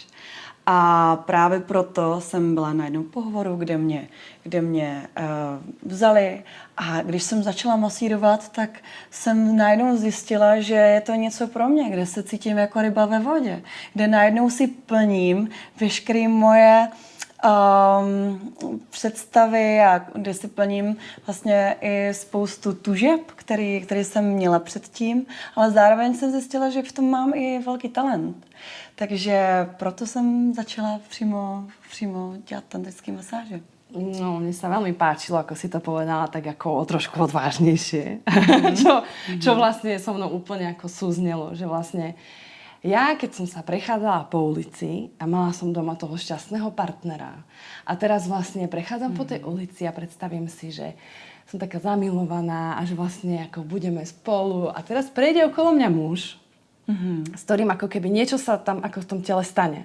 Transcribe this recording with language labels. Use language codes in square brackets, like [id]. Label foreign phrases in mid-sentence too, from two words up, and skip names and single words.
[cs] A právě proto jsem byla na jednom pohovoru, kde mě vzali, a když jsem začala masírovat, tak jsem najednou zjistila, že je to něco pro mě, kde se cítím jako ryba ve vodě, kde najednou si plním veškeré moje představy a kde si plním vlastně i spoustu tužeb, který jsem měla předtím, ale zároveň jsem zjistila, že v tom mám i velký talent. Takže proto jsem začala přímo dělat tantrické masáže. No, [sk] mne sa veľmi páčilo, ako si to povedala, tak ako trošku odvážnejšie. Čo vlastne so mnou úplne ako súznelo, že vlastne ja, keď som sa prechádzala po ulici a mala som doma toho šťastného partnera a teraz vlastne prechádzam po tej ulici a predstavím si, že som taká zamilovaná a že vlastne ako budeme spolu a teraz prejde okolo mňa muž, s ktorým ako keby niečo sa tam ako v tom tele stane.